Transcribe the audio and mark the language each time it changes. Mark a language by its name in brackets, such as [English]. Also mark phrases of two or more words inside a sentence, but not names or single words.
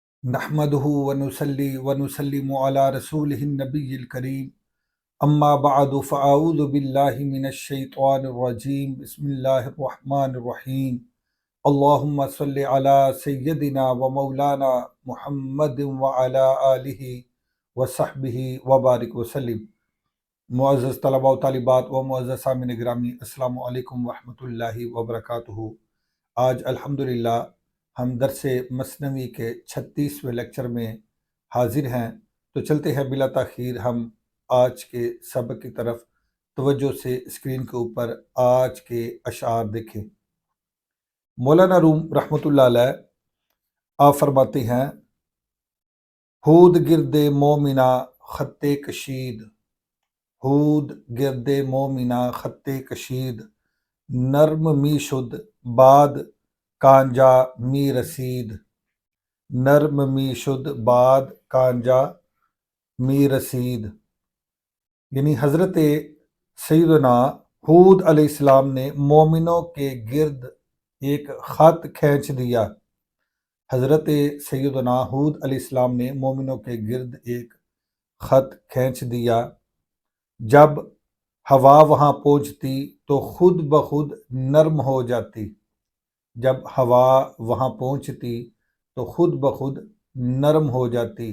[Arabic] نحمده ونصلي ونسلم على رسوله النبي الكريم اما بعد فاعوذ بالله من الشيطان الرجيم بسم الله الرحمن الرحيم اللهم صل على سيدنا ومولانا محمد وعلى آله وصحبه وبارک وسلم۔ [Urdu] معزز طلباء و طالبات و معزز سامعین گرامی، [Arabic] السلام علیکم ورحمۃ اللہ وبرکاتہ۔ [Urdu] آج [Arabic] الحمدللہ [Urdu] ہم درس مثنوی کے 36ویں لیکچر میں حاضر ہیں، تو چلتے ہیں بلا تاخیر ہم آج کے سبق کی طرف۔ توجہ سے اسکرین کے اوپر آج کے اشعار دیکھیں۔ [Persian] مولانا روم [Arabic] رحمۃ اللہ علیہ [Urdu] آپ فرماتے ہیں: [Persian] ہود گرد مومنہ خط کشید، ہود گرد مومنہ خط کشید، نرم می شد بعد کانجا می رسید، نرم می شد بعد کانجا می رسید۔ [Urdu] یعنی حضرت سیدنا ہود علیہ السلام نے مومنوں کے گرد ایک خط کھینچ دیا۔ حضرت سیدنا ہود علیہ السلام نے مومنوں کے گرد ایک خط کھینچ دیا۔ جب ہوا وہاں پہنچتی تو خود بخود نرم ہو جاتی، جب ہوا وہاں پہنچتی تو خود بخود نرم ہو جاتی۔